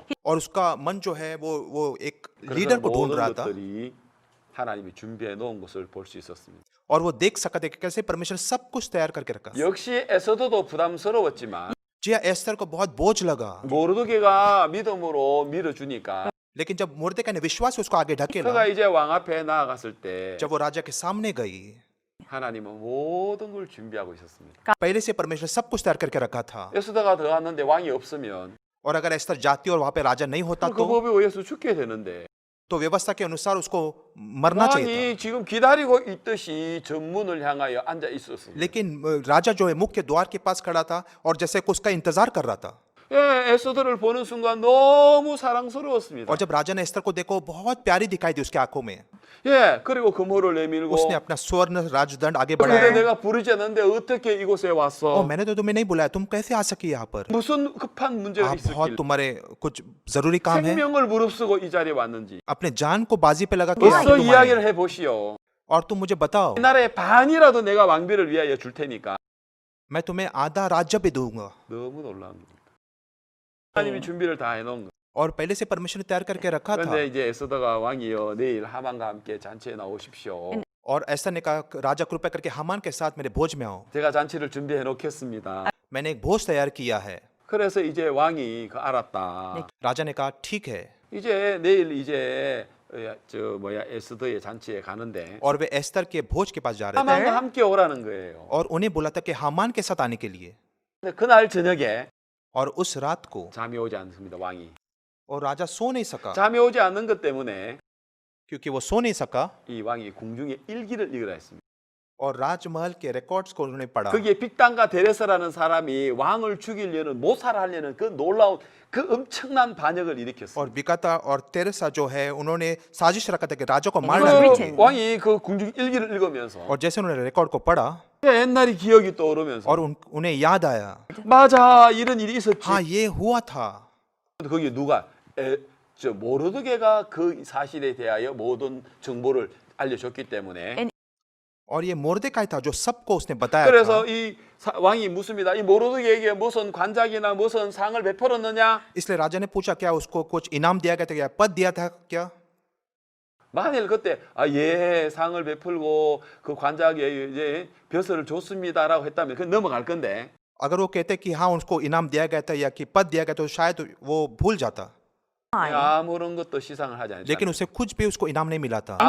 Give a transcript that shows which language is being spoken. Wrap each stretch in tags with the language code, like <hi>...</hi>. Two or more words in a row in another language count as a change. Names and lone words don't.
<hi>और उसका मन जो है वो एक</hi> <ko>그래서</ko> <hi>लीडर को ढूंढ</hi> <ko>모든</ko> <hi>रहा था</hi> <ko>것들이 하나님이 준비해 놓은 것을 볼 수 있었습니다.</ko> <hi>और वो देख सका था कि कैसे परमेश्वर सब कुछ तैयार करके रखा।</hi> <ko>역시 에서도도 부담스러웠지만</ko> <hi>जी हाँ, एस्तर को बहुत बोझ लगा,</hi> <ko>모르드게가 믿음으로 밀어주니까</ko> <hi>लेकिन जब मोर्देकाई ने विश्वास से उसको आगे</hi> <ko>그가</ko> <hi>ढकेला,</hi> <ko>이제 왕 앞에 나아갔을 때</ko> <hi>जब वो राजा के सामने गई,</hi> <ko>하나님은 모든 걸 준비하고 있었습니다.</ko> <hi>पहले से परमेश्वर सब कुछ तैयार करके रखा था।</hi> <ko>에스더가 들어갔는데 왕이 없으면</ko> <hi>और अगर एस्तर जाती और वहां पे राजा नहीं होता</hi> <ko>그 법에 의해서 죽게 되는데</ko> <hi>तो व्यवस्था के अनुसार उसको मरना चाहिए</hi> <ko>왕이 지금 기다리고 있듯이 전문을 향하여 앉아 있었습니다.</ko> <hi>था। लेकिन राजा जो है मुख्य द्वार के पास खड़ा था और जैसे कि उसका इंतजार कर रहा था।</hi> <ko>예, 에스더를 보는 순간 너무 사랑스러웠습니다.</ko> <hi>और जब राजा ने एस्तर को देखो, बहुत प्यारी दिखाई दी उसकी आंखों में।</hi> <ko>예, 그리고 금호를 내밀고</ko> <hi>उसने अपना स्वर्ण राजदंड आगे</hi> <ko>근데</ko> <hi>बढ़ाया।</hi> <ko>내가 부르지 않는데 어떻게 이곳에 ओ, 왔어?</ko> <hi>मैंने तो तुम्हें नहीं बुलाया, तुम कैसे आ सकी यहाँ पर?</hi> <ko>무슨 급한 문제가</ko> <hi>आप बहुत</hi> <ko>있었길</ko> <hi>तुम्हारे कुछ जरूरी काम है।</hi> <ko>생명을 무릅쓰고 이 자리에 왔는지</ko> <hi>अपने जान को बाजी पे लगा के</hi> <ko>어서</ko> <hi>आके तुम आए।</hi> <ko>이야기를 해보시오.</ko> <hi>और तुम मुझे बताओ,</hi> <ko>이 나라의 반이라도 내가 왕비를 위하여 줄 테니까.</ko> <hi>मैं तुम्हें आधा राज्य भी दूंगा।</hi> <ko>너무 놀라운 겁니다. 하나님이 준비를 다 해놓은 거.</ko> <hi>और पहले से परमेश्वर ने तैयार करके रखा था।</hi> <ko>그런데 이제 에스더가 왕이여 내일 하만과 함께 잔치에 나오십시오.</ko> <hi>और ऐसा ने कहा, राजा कृपया करके हामान के साथ मेरे भोज में आओ।</hi> <ko>제가 잔치를 준비해 놓겠습니다.</ko> <hi>मैंने एक भोज तैयार किया है।</hi> <ko>그래서 이제 왕이 알았다.</ko> <hi>राजा ने कहा ठीक है।</hi> <ko>이제 내일 이제 에스더의 잔치에 가는데</ko> <hi>और वे एस्तर के भोज के पास जा रहे थे</hi> <ko>하만과 함께 오라는 거예요.</ko> <hi>और उन्हें बोला था कि हामान के साथ आने के लिए।</hi> <ko>근데 그날 저녁에</ko> <hi>और उस रात को</hi> <ko>잠이 오지 않습니다. 왕이</ko> <hi>और राजा सो नहीं सका,</hi> <ko>잠이 오지 않는 것 때문에</ko> <hi>क्योंकि वो सो नहीं सका</hi> <ko>이 왕이 궁중에 일기를 읽으라 했습니다.</ko> <hi>और राजमहल के रिकॉर्ड्स को उन्होंने पढ़ा।</hi> <ko>거기에 빅단과 데레스라는 사람이 왕을 죽이려는 모살하려는 그 놀라운 그 엄청난 반역을 일으켰어요.</ko> <hi>और बिकाता और तेरेसा जो है उन्होंने साजिश रखा था कि राजा को</hi> <en>was</en> <hi>मार डालेंगे।</hi> <en>written.</en> <ko>왕이 그 궁중 일기를 읽으면서</ko> <hi>और जैसे उन्होंने रिकॉर्ड को पढ़ा</hi> <ko>옛날이 기억이 떠오르면서</ko> <hi>और उन्हें याद आया,</hi> <ko>맞아 이런 일이 있었지.</ko> <hi>हाँ ये हुआ था।</hi> <ko>거기 누가 모르드게가 그 사실에 대하여 모든 정보를 알려줬기 때문에</ko> <hi>और ये मोर्देकाई था जो सबको उसने बताया था.</hi> <ko>그래서 이 왕이 묻습니다. 이 모르드게에게 무슨 관작이나 무슨 상을 베풀었느냐?</ko> <hi>इसलिए राजा ने पूछा क्या उसको कुछ इनाम दिया गया था, क्या पद दिया था क्या?</hi> <ko>만일 그때 예 상을 베풀고 그 관작에 이제 벼슬을 줬습니다라고 했다면 그 넘어갈 건데</ko> <hi>अगर वो कहते कि हाँ उसको इनाम दिया गया था या कि पद दिया गया तो शायद वो भूल जाता.</hi> <ko>아무런 것도 시상을 하지 않죠.</ko> <hi>लेकिन उसे कुछ भी उसको इनाम नहीं मिला था.</hi>